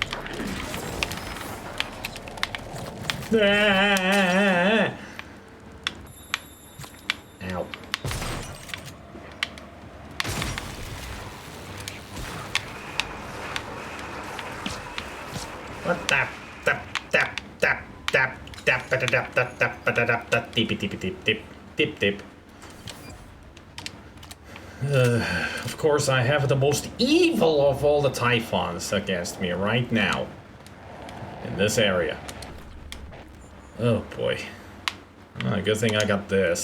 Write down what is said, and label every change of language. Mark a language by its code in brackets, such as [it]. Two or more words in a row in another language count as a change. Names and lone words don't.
[en] Ah! Ow. What tap tap tap tap tap tap tap tap tap tap tap tap tip tip tip tip tip tip. Of course, I have the most evil of all the Typhons against me right now. In this area. Oh boy. Good thing I got this.